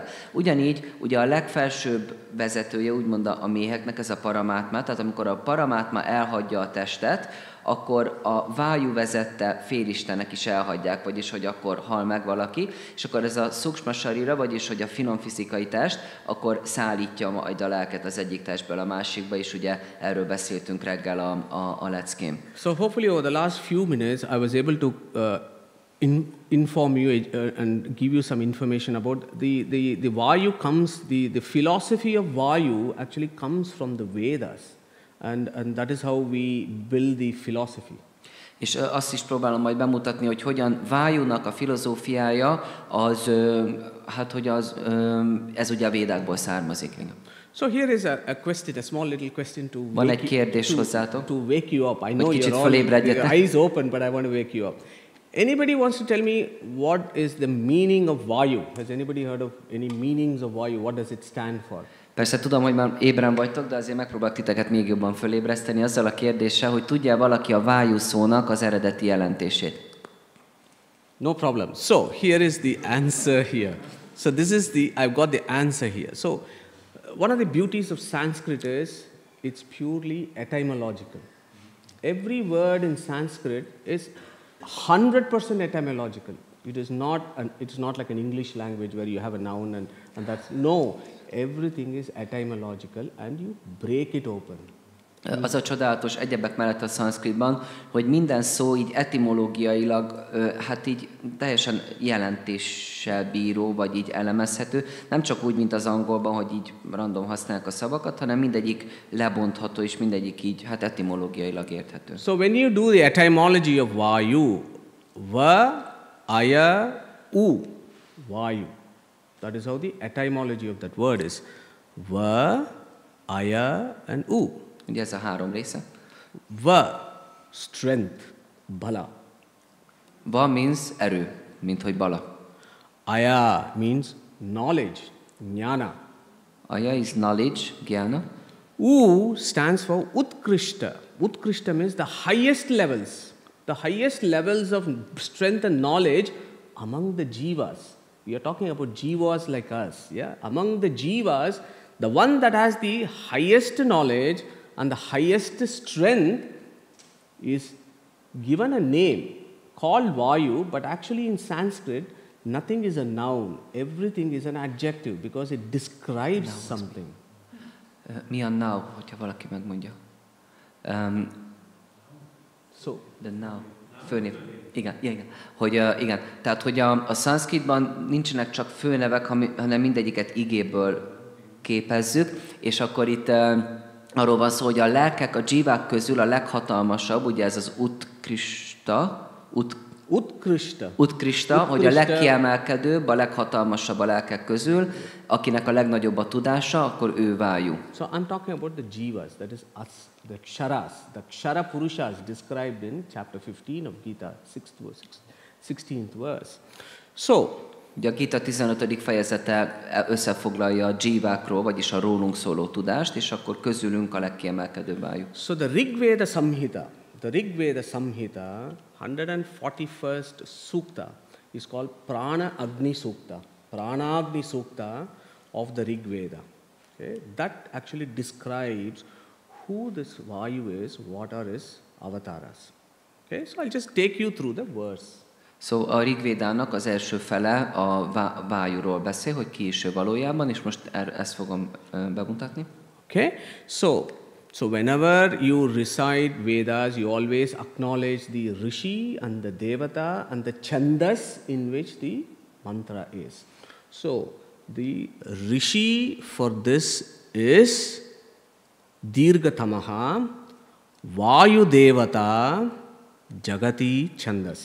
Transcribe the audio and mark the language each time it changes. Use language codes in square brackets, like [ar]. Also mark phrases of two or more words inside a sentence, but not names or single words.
[hu] Ugyanígy ugye a legfelsőbb vezetője, úgymond a méheknek, ez a paramátma, tehát amikor a paramátma elhagyja a testet, akkor a vájú vezette félistenek is elhagyják, vagyis hogy akkor hal meg valaki, és akkor ez a szuksma sarira, vagyis hogy a finom fizikai test, akkor szállítja majd a lelket az egyik testből a másikba, és ugye erről beszéltünk reggel a leckén. [en] So hopefully over the last few minutes I was able to inform you and give you some information about the Vayu comes, the philosophy of Vayu actually comes from the Vedas. And that is how we build the philosophy. [hu] És azt is próbálom majd bemutatni, hogy hogyan Vájúnak a filozófiája, az, hát hogy az, ez ugye a Védákból származik. [en] So here is a question, a small little question to [hu] van egy kérdés hozzátok, [en] to wake you up. I know [hu] kicsit [en] you're all [hu] fölébredjetek. [en] eyes open, but I want to wake you up. Anybody wants to tell me what is the meaning of Vayu? Has anybody heard of any meanings of Vayu? What does it stand for? [hu] Persze tudom, hogy már ébren vagytok, de azért megpróbálok titeket még jobban fölébreszteni azzal a kérdéssel, hogy tudja valaki a vájú szónak az eredeti jelentését? [en] No problem. So here is the answer here. So this is I've got the answer here. So one of the beauties of Sanskrit is it's purely etymological. Every word in Sanskrit is 100% etymological. It's not like an English language where you have a noun and that's no. Everything is etymological and you break it open. [hu] Az a csodálatos egyebek mellett a szanszkritban, hogy minden szó így etimológiailag, hát így teljesen jelentéssel bíró, vagy így elemezhető. Nem csak úgy, mint az angolban, hogy így random használják a szavakat, hanem mindegyik lebontható, és mindegyik így, hát etimológiailag érthető. [en] So when you do the etymology of Vayu, Va, Aya, U, Vayu. That is how the etymology of that word is. Va, Aya, and U. [hu] Ugye ez a három része. [en] Va, strength, bala. [hu] Va means erő, mint hogy bala. [en] Aya means knowledge, jnana. Aya is knowledge, jnana. U stands for Utkrishta. Utkrishta means the highest levels. The highest levels of strength and knowledge among the jivas. We are talking about jivas like us. Yeah? Among the jivas, the one that has the highest knowledge and the highest strength is given a name called Vayu, but actually in Sanskrit, nothing is a noun. Everything is an adjective because it describes something. [hu] Mi a now, hogyha valaki megmondja? [en] So, the now. [hu] Főnév. Igen. Hogy, igen. Tehát, hogy a szanszkritban nincsenek csak főnevek, hanem mindegyiket igéből képezzük, és akkor itt arról van szó, hogy a lelkek, a dzsívák közül a leghatalmasabb, ugye ez az Utkrishta, hogy a legkiemelkedőbb, a leghatalmasabb a lelkek közül, akinek a legnagyobb a tudása, akkor ő Vayu. [en] So I'm talking about the jivas, that is us, the ksharas, the kshara purushas described in chapter 15 of Gita, 16th verse. So, [hu] ugye a Gita 15. fejezete összefoglalja a dzsívákról, vagyis a rólunk szóló tudást, és akkor közülünk a legkiemelkedőbb Vayu. [en] So the Rig Veda Samhita, the Rig Veda Samhita, 141st Sukta is called Prana Agni Sukta. Prana Agni Sukta of the Rig Veda. Okay? That actually describes who this Vayu is, what are his avatars. Okay? So I'll just take you through the verse. [hu] Szóval a Rigvédának az első fele a vájúról beszél, hogy ki is ő valójában, és most ezt fogom bemutatni. [en] Okay? So whenever you recite Vedas, you always acknowledge the Rishi and the Devata and the Chandas in which the mantra is. So the Rishi for this is Dirgatamaha Vayu Devata Jagati Chandas.